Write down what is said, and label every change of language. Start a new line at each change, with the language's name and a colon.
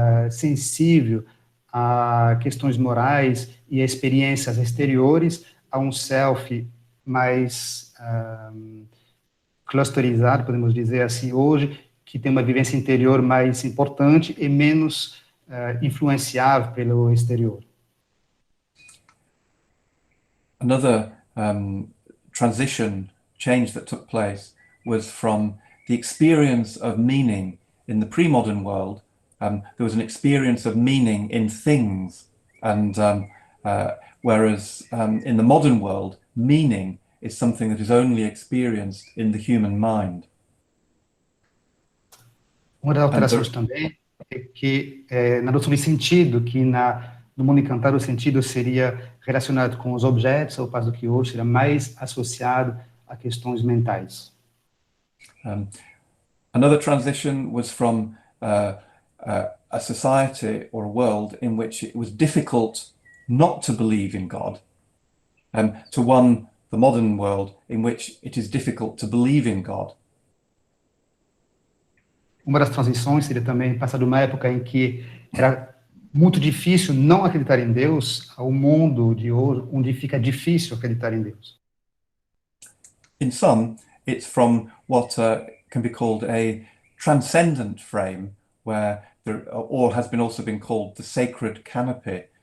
Portuguese: sensível a questões morais e a experiências exteriores, a um self mais clusterizado, podemos dizer assim, hoje, que tem uma vivência interior mais importante e menos influenciável pelo exterior.
English: Another transition change that took place was from the experience of meaning in the pre-modern world. There was an experience of meaning in things, and whereas in the modern world, meaning is something that is only experienced in the human mind.
Portuguese: Uma das alterações também é que, na noção de sentido, que no mundo encantado o sentido seria relacionado com os objetos, ao passo que hoje seria mais associado a questões mentais.
English: Another transition was from a society or a world in which it was difficult not to believe in God, to one, the modern world, in which it is difficult to believe in God.
Portuguese: Uma das transições seria também passar de uma época em que era muito difícil não acreditar em Deus ao mundo de hoje, onde fica difícil acreditar em Deus.
English: In some, it's from what can be called a transcendent frame, where or has been also been called the sacred canopy.